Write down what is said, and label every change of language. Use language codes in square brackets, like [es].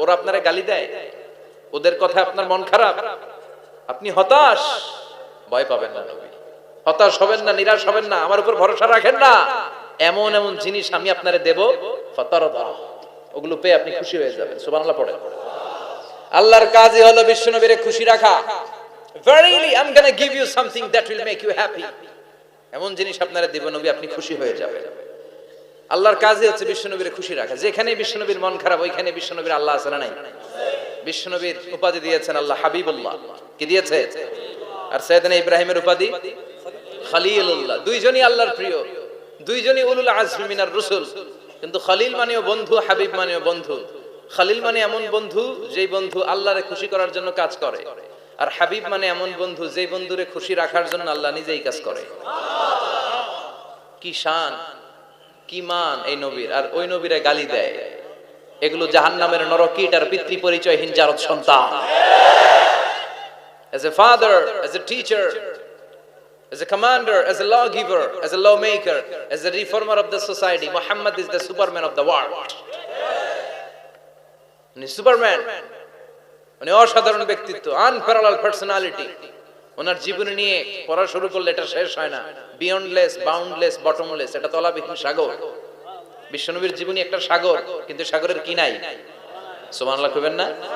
[bn] ওরা আপনারে গালি দেয়, ওদের কথা আপনার মন খারাপ, আপনি হতাশ, ভয় পাবেন না নবী, হতাশ হবেন না, নিরাশ হবেন না, আমার উপর ভরসা রাখেন না। এমন এমন জিনিস আমি আপনারে দেব, ফাতারদা, ওগুলো পেয়ে আপনি খুশি হয়ে যাবেন। সুবহানাল্লাহ পড়ে। আল্লাহর কাজই হলো বিশ্বনবীরে খুশি রাখা। [en] Verily I'm going to give you something that will make you happy, [bn] এমন জিনিস আপনারে দেব নবী, আপনি খুশি হয়ে যাবেন। আল্লাহর কাজই হচ্ছে বিশ্বনবীরে খুশি রাখা। যেখানে বিশ্বনবীর মন খারাপ, ওইখানে বিশ্বনবীর আল্লাহ আছে না নাই? বিশ্বনবীর উপাধি দিয়েছেন আল্লাহ হাবিবুল্লাহ, কি দিয়েছে? আর সাইয়েদনা ইব্রাহিমের উপাধি খলিলুল্লাহ। দুইজনই আল্লাহর প্রিয়, দুইজনই [ar] উলুল আজমি মিনার রাসূল। [bn] কিন্তু খলিল মানেও বন্ধু, হাবিব মানেও বন্ধু। খলিল মানে এমন বন্ধু যেই বন্ধু আল্লাহরে খুশি করার জন্য কাজ করে, আর হাবিব মানে এমন বন্ধু যেই বন্ধুরে খুশি রাখার জন্য আল্লাহ নিজেই কাজ করে। কি শান, কি মান এই নবীর! আর ওই নবীরে গালি দেয়, এগুলো জাহান্নামের নরকীট আর পিতৃ পরিচয়হীন জারদ সন্তান। [en] As a father, as a teacher, as a commander, as a lawgiver, as a lawmaker, as a reformer of the society, Muhammad is the superman of the world. [bn] উনি সুপারম্যান, উনি অসাধারণ ব্যক্তিত্ব, আনপ্যারালাল পার্সোনালিটি। ওনার জীবনী নিয়ে পড়া শুরু করলে এটা শেষ হয় না। বিয়ন্ডলেস, বাউন্ডলেস, বটমলেস, এটা তলাবিহীন সাগর। বিশ্বনবীর জীবনী একটা সাগর, কিন্তু সাগরের কি নাই? সুবহানাল্লাহ কইবেন না?